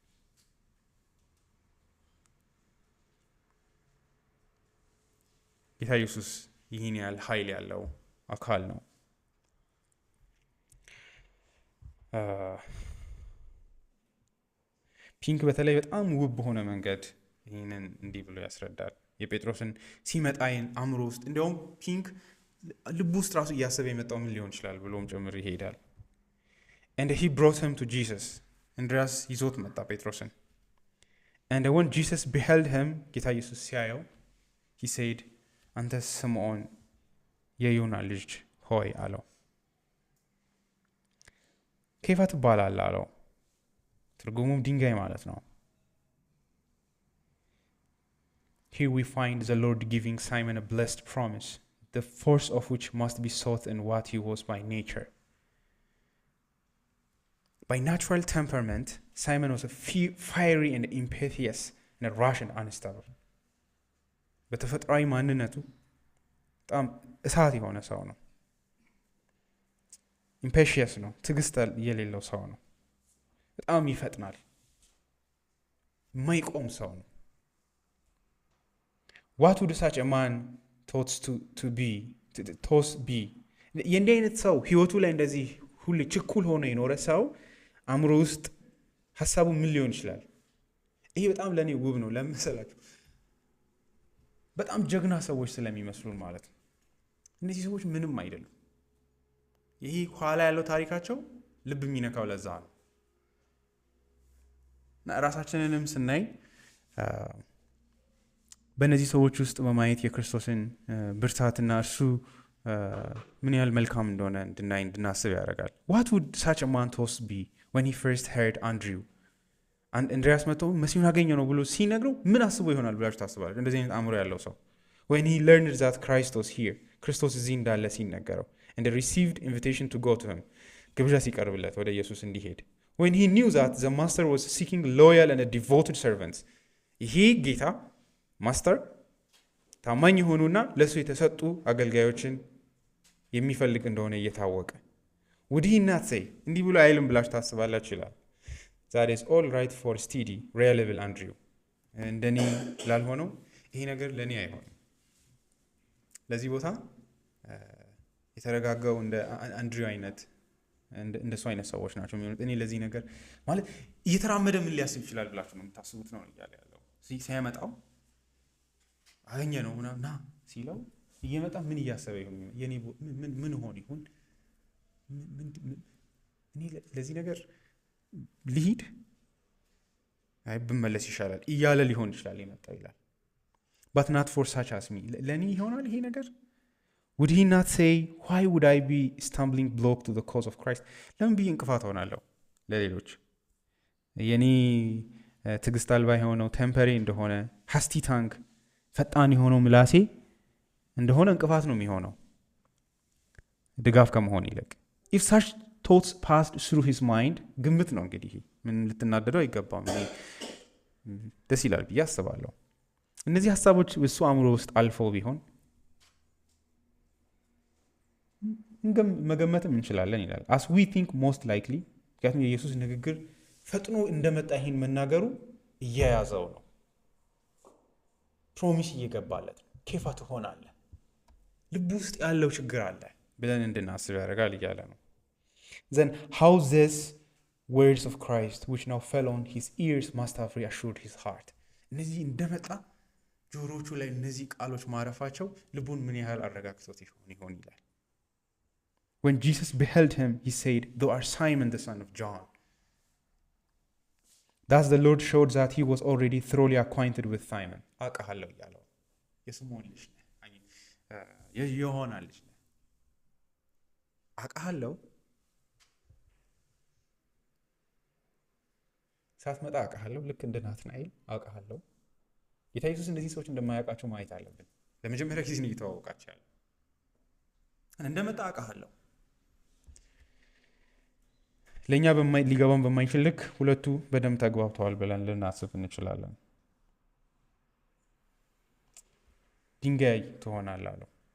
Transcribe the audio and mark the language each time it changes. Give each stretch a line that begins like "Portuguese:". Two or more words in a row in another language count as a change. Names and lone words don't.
Amharic: ጌታ ኢየሱስ ይህን ያህል ኃይል ያለው አካል ነው። ፒንክ በተለይ በጣም ውብ በሆነ መንገድ ይህንን እንዲህ ብሎ ያስረዳል። የጴጥሮስን ሲመጣይን አእምሮ ውስጥ እንዲያውም ፒንክ ልብ ውስጥ ራሱ እያሰበ የመጣው ምን ሊሆን ይችላል ብሎም ጭምር ይሄዳል።
English: and he brought him to Jesus
Amharic: እንድሪያስ ይዞት መጣ ጴጥሮስን።
English: and when Jesus beheld him
Amharic: ጌታ ኢየሱስ ሲያየው
English: he said
Amharic: አንተ ስምዖን የዮና ልጅ ሆይ አለው። ኬፋ ትባላለህ አለው። ትርጉሙም ድንጋይ ማለት ነው።
English: Here we find the Lord giving Simon a blessed promise, the force of which must be sought in what he was by nature. By natural temperament, Simon was a fiery and impetuous and a rash and unstable.
Amharic: በተፈጥሯዊ ማንነቱ በጣም እሳት የሆነ ሰው ነው። ኢምፔሽየስ ነው። ትዕግስት የሌለው ሰው ነው። በጣም ይፈጥናል። የማይቆም ሰው ነው።
English: What would such a man thoughts to be?
Amharic: የእንዲህ አይነት ሰው ህይወቱ ላይ እንደዚህ ሁሌ ችኩል ሆኖ የኖረ ሰው አእምሮ ውስጥ ሀሳቡ ምን ሊሆን ይችላል? ይሄ በጣም ለእኔ ውብ ነው። ለምሳላችሁ በጣም ጀግና ሰዎች ስለሚመስሉን ማለት ነው። እነዚህ ሰዎች ምንም አይደሉም። ይሄ ኋላ ያለው ታሪካቸው ልብ የሚነካው ለዛ ነው። እና ራሳችንንም ስናይ በእነዚህ ሰዎች ውስጥ በማየት የክርስቶስን ብርታትና እርሱ ምን ያህል መልካም እንደሆነ እንድናስብ ያደርጋል።
English: What would such a man thought be when he first heard Andrew?
Amharic: እንድሪያስ መጥቶ መሲሁን አገኘ ነው ብሎ ሲነግረው ምን አስቦ ይሆናል ብላችሁ ታስባላችሁ? እንደዚህ አይነት አእምሮ ያለው ሰው
English: when he learned that Christ was here,
Amharic: ክርስቶስ እዚህ እንዳለ ሲነገረው,
English: and received invitation to go to him,
Amharic: ግብዣ ሲቀርብለት ወደ ኢየሱስ እንዲሄድ,
English: when he knew that the master was seeking loyal and devoted servants,
Amharic: ይሄ ጌታ ማስተር ታማኝ የሆኑና ለሱ የተሰጡ አገልጋዮችን የሚፈልግ እንደሆነ እየታወቀ
English: would he not say
Amharic: እንዲህ ብሎ አይልም ብላችሁ ታስባላችሁ ይላል
English: that is all right for steady reliable Andrew
Amharic: እንደኔ ላልሆነው ይሄ ነገር ለኔ አይሆንም ለዚህ ቦታ የተረጋጋው እንደ አንድሪው አይነት እንደሱ አይነት ሰዎች ናቸው የሚሆኑት እኔ ለዚህ ነገር ማለት እየተራመደ ምን ሊያስብ ይችላል ብላችሁ ነው የምታስቡት ነው እያለ ያለው ሲያመጣው አገኘ ነው ምናምና ሲለው እየመጣ ምን እያሰበ ይሁን የኔ ምን ሆን ይሁን እኔ ለዚህ ነገር ልሂድ አይ ብመለስ ይሻላል እያለ ሊሆን ይችላል የመጣው ይላል
English: but not for such as me
Amharic: ለኔ ይሆናል ይሄ ነገር
English: would he not say why would I be stumbling block to the cause of Christ
Amharic: ለምን ብዬ እንቅፋት ሆናለሁ ለሌሎች የኔ ትዕግስት አልባ የሆነው ቴምፐሪ እንደሆነ
English: hasty tongue
Amharic: ፈጣን የሆነው ምላሴ እንደሆነ እንቅፋት ነው የሚሆነው ድጋፍ ከመሆን ይልቅ
English: if such thoughts passed through his mind
Amharic: ግምት ነው እንግዲህ ምን ልትናደደው አይገባም ደስ ይላል ብዬ አስባለሁ እነዚህ ሐሳቦች እሱ አእምሮ ውስጥ አልፈው ቢሆን መገመትም እንችላለን ይላል
English: as we think most likely
Amharic: ምክንያቱም የኢየሱስ ንግግር ፈጥኖ እንደመጣ ይህን መናገሩ እያያዘው ነው ፕሮሚስ እየገባለት ኬፋ ትሆናለህ ልብ ውስጥ ያለው ችግር አለ ብለን እንድናስብ ያደርጋል እያለ ነው
English: then how this words of Christ which now fell on his ears must have reassured his heart
Amharic: እነዚህ እንደመጣ ጆሮቹ ላይ እነዚህ ቃሎች ማረፋቸው ልቡን ምን ያህል አረጋግቶት ይሆን ይላል
English: when Jesus beheld him he said thou art Simon the son of John thus the Lord showed that he was already thoroughly acquainted with Simon
Amharic: አውቃለሁ ያለው የስምዖን ልጅ ነህ የዮሐና ልጅ ነህ አውቃለሁ ሳትመጣ አውቃለሁ ልክ እንደ ናትናኤል አውቃለሁ ጌታ ኢየሱስ እንደዚህ ሰዎች እንደማያውቃቸው ማየት አለብን ለመጀመሪያ ጊዜ ነው የተዋወቃቸው ያለው እንደመጣ አውቃለሁ ለኛ ሊገባን በማይችል ልክ ሁለቱ በደም ተግባብተዋል ብለን ልናስብ እንችላለን ድንጋይ ትሆናለህ አለው